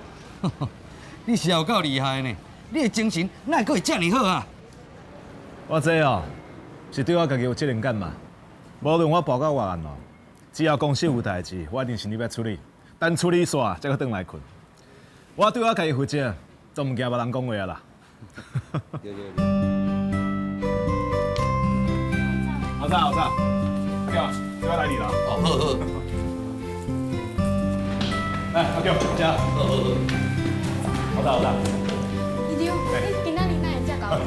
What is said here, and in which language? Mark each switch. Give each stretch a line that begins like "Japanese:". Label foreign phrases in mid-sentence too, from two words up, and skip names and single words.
Min Nan Chinese: 你是有够厉害呢！你的精神哪会阁会遮尔好啊？我这哦，是对我家己有责任感嘛。无论我报到偌晏哦，只要公司有代志，我一定是你要处理。等处理煞，才搁转来困。我对我家己负责，总唔惊别人讲话啊啦。好早，阿强，对我来你啦。哦，好好。来，阿强，食。好早。姨丈，你今仔日哪会遮搞早？